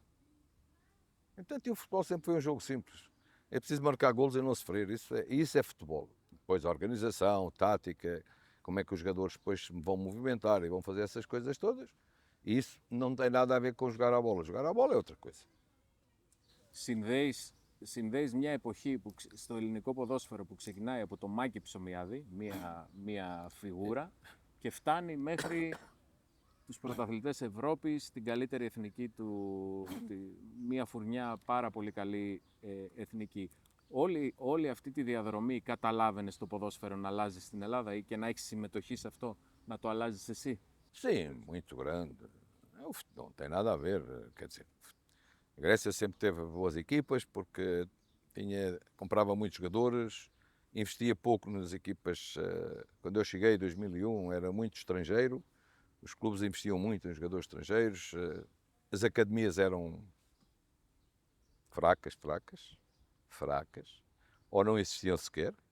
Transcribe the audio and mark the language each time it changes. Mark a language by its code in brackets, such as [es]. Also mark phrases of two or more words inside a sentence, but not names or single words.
[pt] Portanto, e o futebol sempre foi um jogo simples. É preciso marcar golos e não sofrer. Isso é futebol. Depois a organização, tática, como é que os jogadores depois vão movimentar e vão fazer essas coisas todas. E isso não tem nada a ver com jogar a bola. Jogar a bola é outra coisa. [el] Συνδέεις μια εποχή που, στο ελληνικό ποδόσφαιρο που ξεκινάει από το Μάκη Ψωμιάδη, μια φιγούρα, και φτάνει μέχρι τους πρωταθλητές Ευρώπης, την καλύτερη εθνική μια φουρνιά πάρα πολύ καλή εθνική. Όλη αυτή τη διαδρομή καταλάβαινες το ποδόσφαιρο να αλλάζει στην Ελλάδα ή και να έχεις συμμετοχή σε αυτό, να το αλλάζεις εσύ? [pt] Sim, muito grande. Não tem nada a ver. Quer dizer, a Grécia sempre teve boas equipas porque comprava muitos jogadores, investia pouco nas equipas. Quando eu cheguei em 2001 era muito estrangeiro, os clubes investiam muito em jogadores estrangeiros, as academias eram fracas, ou não existiam sequer.